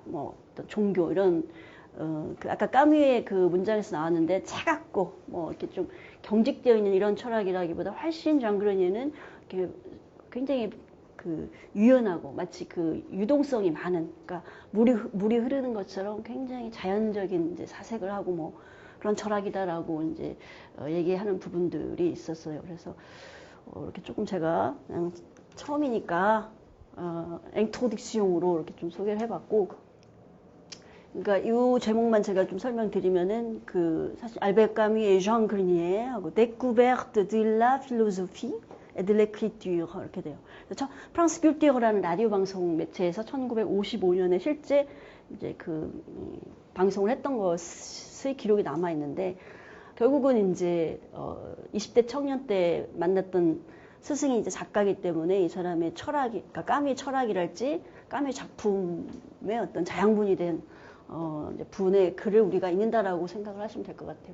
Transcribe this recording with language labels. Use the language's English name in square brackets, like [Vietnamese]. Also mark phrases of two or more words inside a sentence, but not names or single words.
[Korean] 뭐 어떤 종교 이런 그 아까 까뮈의 그 문장에서 나왔는데 차갑고 뭐 이렇게 좀 경직되어 있는 이런 철학이라기보다 훨씬 존 그루니에는 이렇게 굉장히 그 유연하고 마치 그 유동성이 많은 그러니까 물이 흐르는 것처럼 굉장히 자연적인 이제 사색을 하고 뭐 그런 철학이다라고 이제 얘기하는 부분들이 있었어요. 그래서 이렇게 조금 제가 그냥 처음이니까 앵토딕시용으로 이렇게 좀 소개를 해봤고, 그러니까 이 제목만 제가 좀 설명드리면은 그 사실 알베르 까뮈의 존 그루니에 하고 [French] découverte de la philosophie et de l'écriture [Korean] 이렇게 돼요. 프랑스 뀨티어라는 라디오 방송 매체에서 1955년에 실제 이제 그 방송을 했던 것의 기록이 남아 있는데 결국은 이제 20대 청년 때 만났던 스승이 이제 작가이기 때문에 이 사람의 철학이, 그러니까 까뮈의 철학이랄지 까뮈 작품의 어떤 자양분이 된 이제 분의 글을 우리가 읽는다라고 생각을 하시면 될 것 같아요.